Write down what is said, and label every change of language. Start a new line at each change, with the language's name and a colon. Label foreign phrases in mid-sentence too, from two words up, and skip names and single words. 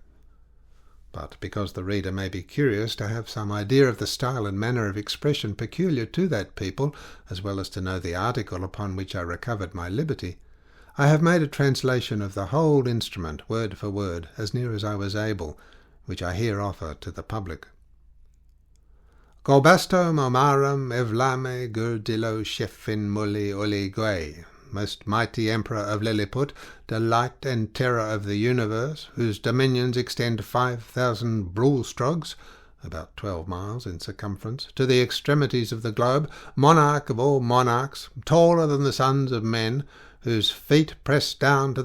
English: But because the reader may be curious to have some idea of the style and manner of expression peculiar to that people, as well as to know the article upon which I recovered my liberty, I have made a translation of the whole instrument, word for word, as near as I was able, which I here offer to the public. Golbasto momarum evlame gurdilo shefin muli uligwe, most mighty Emperor of Lilliput, delight and terror of the universe, whose dominions extend 5,000 brulstrogs, about 12 miles in circumference, to the extremities of the globe, monarch of all monarchs, taller than the sons of men, whose feet press down to